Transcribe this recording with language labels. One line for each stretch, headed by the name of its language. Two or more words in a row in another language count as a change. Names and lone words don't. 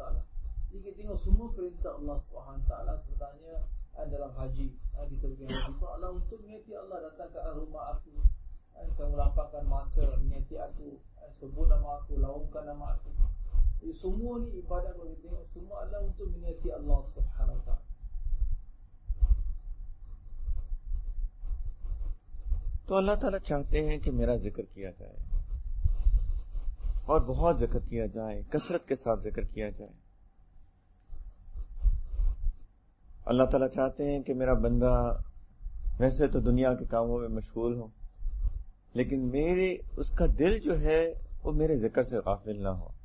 Malay: Jadi kita tengok semua perintah Allah SWT sebenarnya dalam haji, kita pergi haji pun adalah untuk mengingati Allah. Datang ke rumah aku, kamu lapangkan masa mengingati aku, sebut nama aku, laungkan nama aku. Jadi semua ni ibadat kalau kita tengok semua adalah untuk mengingati Allah SWT.
Hindi: तो अल्लाह ताला चाहते हैं कि मेरा जिक्र किया जाए और बहुत जिक्र किया जाए, कसरत के साथ जिक्र किया जाए. अल्लाह ताला चाहते हैं कि मेरा बंदा वैसे तो दुनिया के कामों में मशगूल हो, लेकिन उसका दिल जो है वो मेरे जिक्र से गाफिल ना हो.